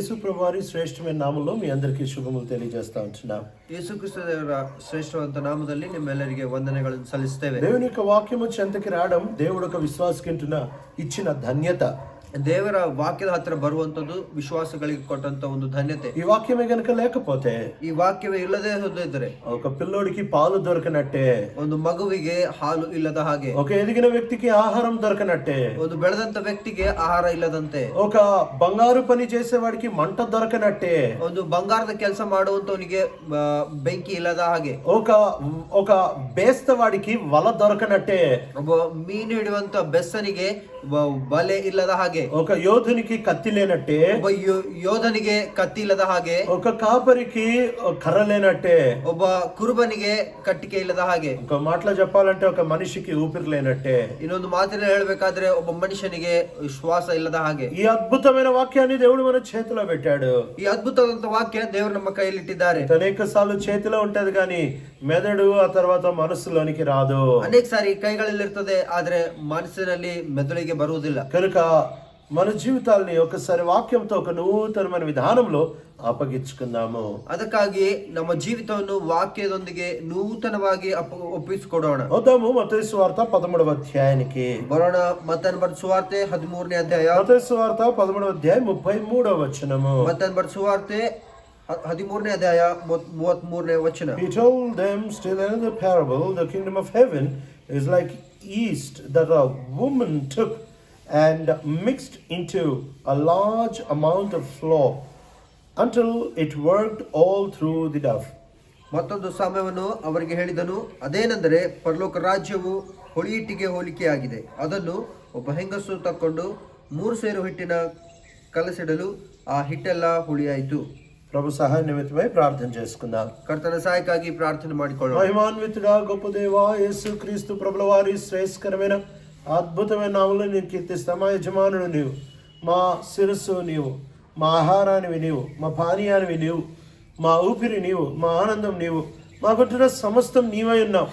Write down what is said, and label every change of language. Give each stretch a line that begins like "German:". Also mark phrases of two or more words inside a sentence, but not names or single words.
Telugu: యేసు ప్రభువారి శ్రేష్టమైన నామంలో మీ అందరికీ శుభములు తెలియజేస్తా ఉంటున్నాం.
Kannada: ಯೇಸುಕ್ರಿಸ್ತ ದೇವರ ಶ್ರೇಷ್ಠವಂತ ನಾಮದಲ್ಲಿ ನಿಮ್ಮೆಲ್ಲರಿಗೆ ವಂದನೆಗಳನ್ನು ಸಲ್ಲಿಸುತ್ತೇವೆ.
Telugu: దేవుని యొక్క వాక్యము చెంతకి రావడం దేవుడు ఒక విశ్వాసకింటున్న ఇచ్చిన ధన్యత.
Kannada: ದೇವರ ವಾಕ್ಯದ ಹತ್ರ ಬರುವಂತದ್ದು ವಿಶ್ವಾಸಗಳಿಗೆ ಕೊಟ್ಟಂತ ಒಂದು ಧನ್ಯತೆ.
Telugu: ఈ వాక్యమే గనుక లేకపోతే,
Kannada: ಈ ವಾಕ್ಯವೇ ಇಲ್ಲದೆ ಹೋದಿದ್ರೆ
Telugu: ఒక పిల్లోడికి పాలు దొరకనట్టే,
Kannada: ಒಂದು ಮಗುವಿಗೆ ಹಾಲು ಇಲ್ಲದ ಹಾಗೆ,
Telugu: ఒక ఎదిగిన వ్యక్తికి ఆహారం దొరకనట్టే,
Kannada: ಒಂದು ಬೆಳೆದಂತ ವ್ಯಕ್ತಿಗೆ ಆಹಾರ ಇಲ್ಲದಂತೆ,
Telugu: ఒక బంగారు పని చేసేవాడికి మంట దొరకనట్టే,
Kannada: ಒಂದು ಬಂಗಾರದ ಕೆಲಸ ಮಾಡುವಂತವನಿಗೆ ಬೆಂಕಿ ಇಲ್ಲದ ಹಾಗೆ,
Telugu: ఒక ಬೇಸ್ತವಾడికి వల దొరకనట్టే,
Kannada: ಒಬ್ಬ ಮೀನು ಹಿಡಿಯುವಂತ ಬೆಸ್ತನಿಗೆ ಬಲೆ ಇಲ್ಲದ ಹಾಗೆ,
Telugu: ఒక యోధునికి కత్తి లేనట్టే,
Kannada: ಒಬ್ಬ ಯೋಧನಿಗೆ ಕತ್ತಿ ಇಲ್ಲದ ಹಾಗೆ,
Telugu: ఒక కాపరికి కర్ర లేనట్టే,
Kannada: ಒಬ್ಬ ಕುರುಬನಿಗೆ ಕಟ್ಟಿಗೆ ಇಲ್ಲದ ಹಾಗೆ,
Telugu: ఒక మాటలో చెప్పాలంటే ఒక మనిషికి ఊపిరి లేనట్టే.
Kannada: ಇನ್ನೊಂದು ಮಾತಿನಲ್ಲಿ ಹೇಳ್ಬೇಕಾದ್ರೆ ಒಬ್ಬ ಮನುಷ್ಯನಿಗೆ ಶ್ವಾಸ ಇಲ್ಲದ ಹಾಗೆ.
Telugu: ఈ అద్భుతమైన వాక్యాన్ని దేవుడు మన చేతిలో పెట్టాడు.
Kannada: ಈ ಅದ್ಭುತವಾದಂತ ವಾಕ್ಯ ದೇವರು ನಮ್ಮ ಕೈಯಲ್ಲಿಟ್ಟಿದ್ದಾರೆ.
Telugu: అనేక సార్లు చేతిలో ఉంటది కానీ మెదడు ఆ తర్వాత మనసులోనికి రాదు.
Kannada: ಅನೇಕ ಸಾರಿ ಕೈಗಳಲ್ಲಿ ಇರ್ತದೆ, ಆದ್ರೆ ಮನಸ್ಸಿನಲ್ಲಿ ಮೆದುಳಿಗೆ ಬರುವುದಿಲ್ಲ.
Telugu: కనుక మన జీవితాల్ని ఒకసారి వాక్యంతో ఒక నూతనమైన విధానంలో అప్పగించుకుందాము.
Kannada: ಅದಕ್ಕಾಗಿ ನಮ್ಮ ಜೀವಿತವನ್ನು ವಾಕ್ಯದೊಂದಿಗೆ ನೂತನವಾಗಿ ಒಪ್ಪಿಸಿಕೊಡೋಣ.
Telugu: వద్దాము మత్తయి సువార్త 13వ అధ్యాయానికి.
Kannada: ಬರೋಣ. ಮತ್ತಾಯನ ಬರೆದ ಸುವಾರ್ತೆ 13ನೇ ಅಧ್ಯಾಯ.
Telugu: మత్తయి సువార్త 13వ అధ్యాయం 33వ వచనము.
Kannada: ಮತ್ತಾಯನ ಬರೆದ ಸುವಾರ್ತೆ 13ನೇ ಅಧ್ಯಾಯ 33ನೇ ವಚನ.
English: He told them still another parable. The kingdom of heaven is like yeast that a woman took and mixed into a large amount of flour until it worked all through the dough.
Kannada: ಮತ್ತೊಂದು ಸಾಮ್ಯವನ್ನು ಅವರಿಗೆ ಹೇಳಿದನು, ಅದೇನೆಂದರೆ ಪರಲೋಕ ರಾಜ್ಯವು ಹುಳಿಹಿಟ್ಟಿಗೆ ಹೋಲಿಕೆಯಾಗಿದೆ. ಅದನ್ನು ಒಬ್ಬ ಹೆಂಗಸು ತಕ್ಕೊಂಡು 3 ಸೇರು ಹಿಟ್ಟಿನ ಕಲಸಿಡಲು ಆ ಹಿಟ್ಟೆಲ್ಲ ಹುಳಿಯಾಯಿತು.
Telugu: ప్రభు సహాయ నిమిత్తమై ప్రార్థన చేసుకుందాం.
Kannada: ಕರ್ತನ ಸಹಾಯಕ್ಕಾಗಿ ಪ್ರಾರ್ಥನೆ ಮಾಡಿಕೊಳ್ಳೋಣ.
Telugu: మహిమాన్వితుడా గొప్ప దేవా యేసు క్రీస్తు ప్రభుల వారి శ్రేష్ఠకరమైన అద్భుతమైన నామములో నేను కీర్తిస్తాం. మా యజమానుడు నీవు, మా శిరస్సు నీవు, మా ఆహారానివి నీవు, మా పానీయానివి నీవు, మా ఊపిరి నీవు, మా ఆనందం నీవు, మాకుంటున్న సమస్తం నీవై ఉన్నావు.